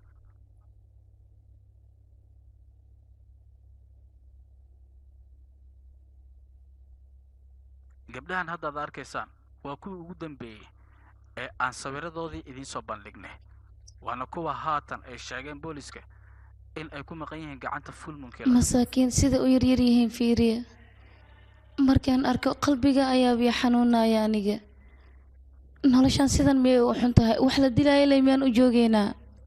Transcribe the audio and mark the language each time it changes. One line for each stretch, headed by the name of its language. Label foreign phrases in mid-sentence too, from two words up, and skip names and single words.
Somali: gabdhahan hadda aad arkaysaan waa kuwii ugu dambeeyey ee aan sawiradoodii idiin soo bandhignay waana kuwa haatan ay sheegeen booliska in ay ku maqan yihiin gacanta full moon killer masaakiin sida u yaryar yihiin fiiriya markaan arko qalbiga ayaa bii xanuunaya aniga noloshan sidan miyay u xun tahay wax la dilaayo leh miyaan u joogeynaa